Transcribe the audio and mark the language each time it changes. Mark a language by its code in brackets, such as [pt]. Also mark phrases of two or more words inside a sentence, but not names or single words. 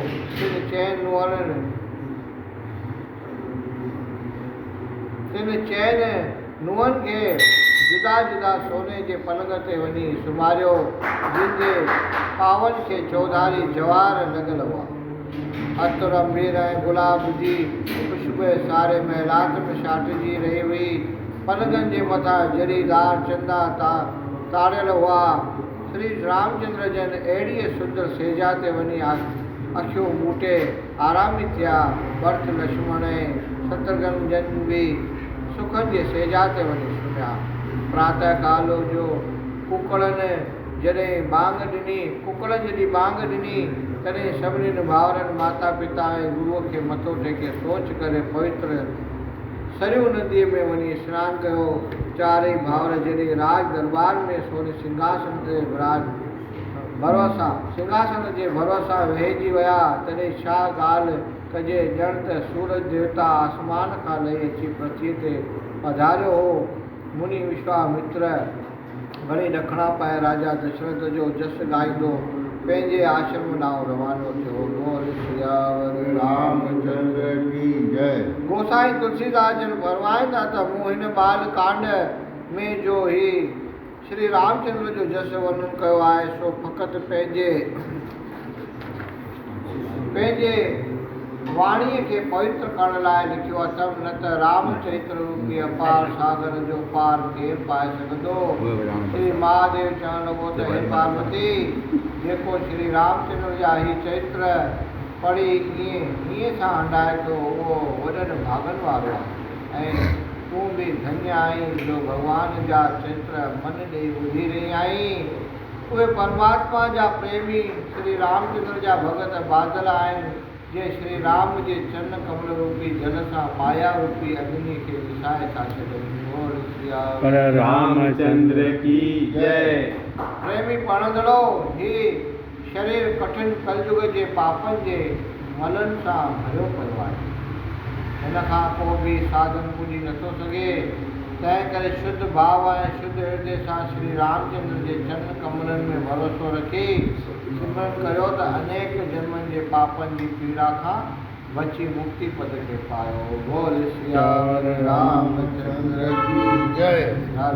[sd] तिन चैन नुंहनि खे जुदा जुदा सोने जे पलंग ते वञी सुम्हारियो, जिनजे पावनि खे चौधारी जवाहर लॻल हुआ। अतर अंबीर ऐं गुलाब जी ख़ुशबू सारे महिलात में छाटिजी रही हुई। पलंगनि जे मथां जरीदार चंदा ताड़ियल हुआ। श्री रामचंद्र जन अहिड़ीअ सुंदर सेजा ते वञी अखियूं मूटे आरामी थिया। भरत लक्ष्मण ऐं शत्रुघ्न जन बि सुखनि जे सेजा ते वञी सुम्हिया। प्रातः काल जो कुकड़नि जॾहिं बांग ॾिनी तॾहिं सभिनी भाउरनि माता पिता ऐं गुरूअ खे मथो टेके सोच करे पवित्र सरयू नदीअ में वञी सनानु कयो। चारई भाउर जॾहिं राज दरबार में सोने सिंघासन जे भरोसा वेहिजी विया तॾहिं छा ॻाल्हि कजे। ॼण त सूरज देवता आसमान खां लही अची पृथ्वीअ ते पधारियो हो। मुनि विश्वामित्र घणी ॾखणा पाए राजा दशरथ जो जस ॻाईंदो पंहिंजे आश्रम ॾांहुं रवानो थियो। [hi] बोल सियावर रामचंद्र की जय। [sd] गोसाई तुलसीदास जन फरमाइनि था त मूं हिन बाल कांड में जो ही श्री रामचंद्र जो जस वर्णन कयो आहे सो फ़क़ति पंहिंजे वाणीअ खे पवित्र करण लाइ लिखियो अथमि, न त रामचरित्र रूपी अपार सागर जो पार केरु पाए सघंदो। श्री महादेव चवणु लॻो त हे पार्वती, जेको श्री रामचंद्र जा ही चरित्र पढ़ी ईअं सां हंडाए थो उहो वॾनि भागनि वारो आहे। ऐं तूं बि धन्य आहीं जो भॻवान जा चित्र मन ॾेई ॿुधी रही आहीं। उहे परमात्मा जा प्रेमी श्री रामचंद्र जा भगत बादल आहिनि जे श्री राम जे चरण कमल रूपी जल सां माया रूपी अग्नि खे विसाए था छॾनि। [hi] बोल सिया पर रामचंद्र की जय। [sd] प्रेमी पणंदड़ो ही शरीर कठिन कलयुग जे पापनि जे मलनि सां भरियो पियो आहे। हिन खां पोइ बि साधन पुॼी नथो सघे। तंहिं करे शुद्ध भाव ऐं शुद्ध हृदय सां श्री रामचंद्र जे चरण कमलनि में भरोसो रखी सिमरन कयो त अनेक जन्मनि जे पापनि जी पीड़ा खां बची मुक्ति पद खे पायो। [hi] बोल सिया रामचंद्र की जय।